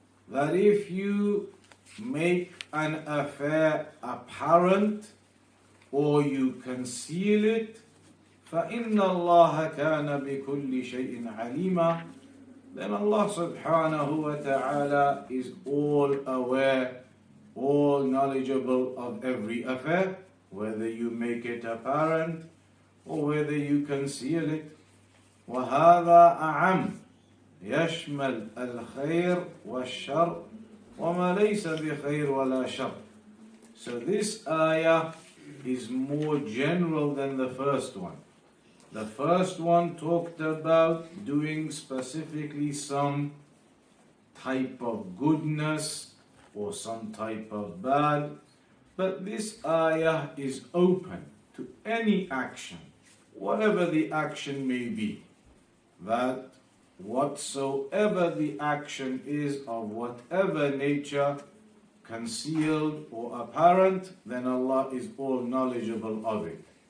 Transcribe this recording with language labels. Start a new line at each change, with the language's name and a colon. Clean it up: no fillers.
English: that if you make an affair apparent or you conceal it,
Arabic: فإن الله كان بكل شيء عليما,
English: then Allah subhanahu wa ta'ala is all aware, all knowledgeable of every affair, whether you make it apparent or whether you conceal it.
Arabic: وهذا أعم يشمل الخير والشر وما ليس بخير ولا شر.
English: So this ayah is more general than the first one. The first one talked about doing specifically some type of goodness or some type of bad, but this ayah is open to any action, whatever the action may be, that whatsoever the action is of whatever nature, concealed or apparent, then Allah is all knowledgeable of it.